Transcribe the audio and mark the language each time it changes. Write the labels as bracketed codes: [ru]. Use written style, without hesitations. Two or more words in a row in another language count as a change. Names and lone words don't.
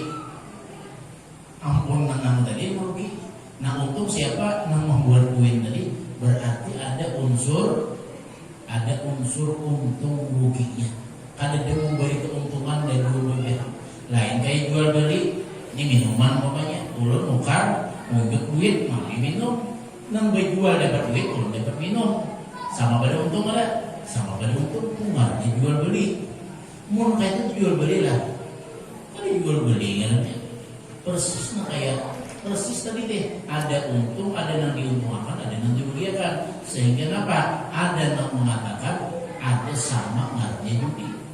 [id] Ampun menang tadi rugi. Nah untung siapa yang membuat koin tadi? Berarti ada unsur untung ruginya. Ada dia memberi keuntungan dari dua pihak. Lain kayak jual beli, ini minuman pokoknya. [bjn] Ulun nukar, ngunjuk duit, mau minum. Nang jual dapat duit, ulun dapat minum. [id] Sama pada untung ada, sama pada untung. [bjn] Ngarnya jual beli. [id] Mau kayak itu jual beli lah. Kalau jual beli kan persis persis tadi deh, ada untung, ada yang diuntungkan, ada yang dirugikan. Sehingga apa? Ada yang mengatakan ada sama ngarnya judi.